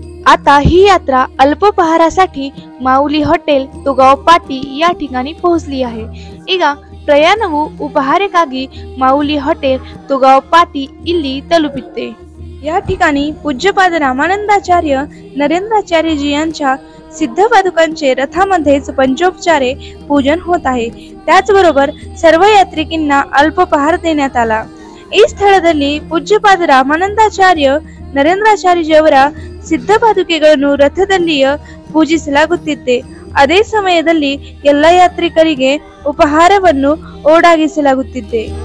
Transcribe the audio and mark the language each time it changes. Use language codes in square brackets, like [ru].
[mr] आता ही यात्रा अल्पपहारासाठी माऊली हॉटेल तुगाव पाटी या ठिकाणी पोहोचली आहे. [kn] ಈಗ ಪ್ರಯಾಣವು ಉಪಹಾರಕ್ಕಾಗಿ ಮಾऊली हॉटेल तुगाव पाटी ಇಲ್ಲಿ ತಲುಪಿತ್ತೆ. [mr] या ठिकाणी पूज्यपाद रामानंदाचार्य नरेंद्राचार्यजी यांच्या सिद्ध पादुकांचे रथामध्येच पंचोपचारे पूजन होत आहे. त्याचबरोबर सर्व यात्रिकींना अल्पपहार देण्यात आला. [kn] ಈ ಸ್ಥಳದಲ್ಲಿ ಪೂಜ್ಯಪಾದ ರಾಮಾನಂದಾಚಾರ್ಯ ನರೇಂದ್ರಾಚಾರ್ಯಜಿಯವರ ಸಿದ್ಧ ಪಾದುಕೆಗಳನ್ನು ರಥದಲ್ಲಿಯೇ ಪೂಜಿಸಲಾಗುತ್ತಿದೆ. ಅದೇ ಸಮಯದಲ್ಲಿ ಎಲ್ಲ ಯಾತ್ರಿಕರಿಗೆ ಉಪಹಾರವನ್ನು ಓಡಾಗಿಸಲಾಗುತ್ತಿದೆ.